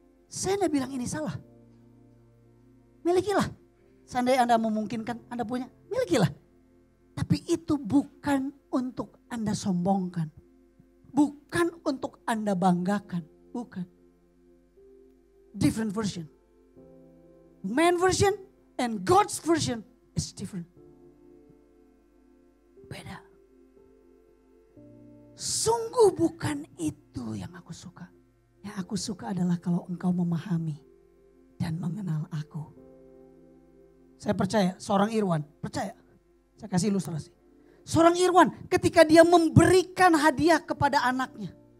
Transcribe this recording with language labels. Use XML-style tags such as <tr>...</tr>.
<id>Saya tidak bilang ini salah. Milikilah. Seandainya Anda memungkinkan, Anda punya, milikilah. Tapi itu bukan untuk Anda sombongkan. Bukan untuk Anda banggakan. Bukan.</id> <en>Different version. Man version and God's version is different.</en> <id>Beda. Sungguh bukan itu yang aku suka. Yang aku suka adalah kalau engkau memahami dan mengenal aku. Saya percaya seorang Irwan, percaya. Saya kasih ilustrasi. Seorang Irwan ketika dia memberikan hadiah kepada anaknya.</id>